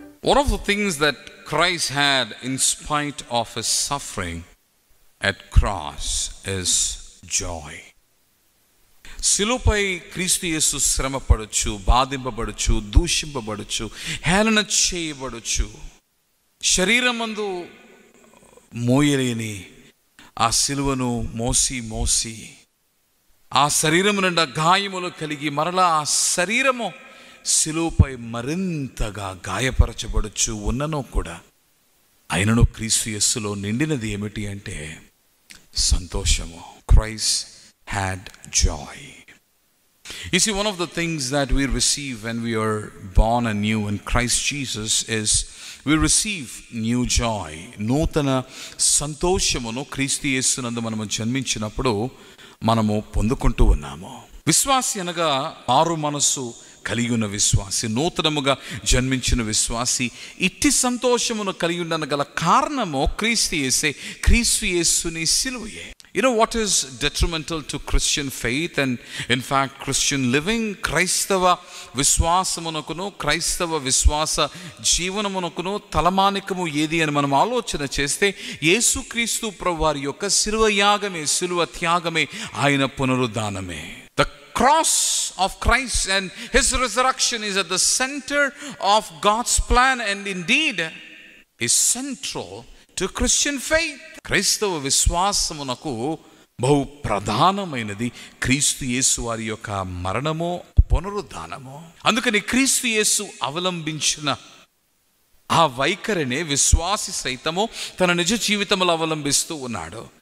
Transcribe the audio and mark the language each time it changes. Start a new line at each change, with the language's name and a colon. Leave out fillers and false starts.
English: One of the things that Christ had in spite of his suffering at cross is joy.
Telugu: శిలువపై క్రీస్తు యేసు శ్రమపడచ్చు, బాధింపబడచ్చు, దూషింపబడచ్చు, హేళన చేయబడచ్చు. శరీరమందు మోయలేని ఆ శిలువను మోసి ఆ శరీరము నిండా గాయములు కలిగి మరలా ఆ శరీరము శిలువపై మరింతగా గాయపరచబడచ్చు ఉన్ననో కూడా అయినను క్రీస్తు యేసులో నిండినది ఏమిటి అంటే సంతోషము.
English: Christ had joy. You see, one of the things that we receive when we are born anew in Christ Jesus is we receive new joy.
Telugu: నూతన సంతోషమును క్రీస్తు యేసునందు మనము జన్మించినప్పుడు మనము పొందుకుంటూ ఉన్నాము. విశ్వాసి అనగా మారు మనసు కలిగి ఉన్న విశ్వాసి, నూతనముగా జన్మించిన విశ్వాసి ఇట్టి సంతోషమును కలిగి ఉండగల కారణము క్రీస్తు యేసుని సిలువయే.
English: You know what is detrimental to Christian faith and in fact Christian living?
Telugu: క్రైస్తవ విశ్వాసమునకును క్రైస్తవ విశ్వాస జీవనమునకును తలమానికము ఏది అని మనం ఆలోచన చేస్తే యేసుక్రీస్తు ప్రభువారి యొక్క శిలువ యాగమే, శిలువ త్యాగమే, ఆయన పునరుద్ధానమే.
English: The cross of Christ and his resurrection is at the center of God's plan and indeed is central to Christian faith.
Telugu: క్రైస్తవ విశ్వాసమునకు బహు ప్రధానమైనది క్రీస్తు యేసు వారి యొక్క మరణము, పునరుద్ధానము. అందుకని క్రీస్తు యేసు అవలంబించిన ఆ వైఖరినే విశ్వాసి సైతము తన నిజ జీవితంలో అవలంబిస్తూ ఉన్నాడు.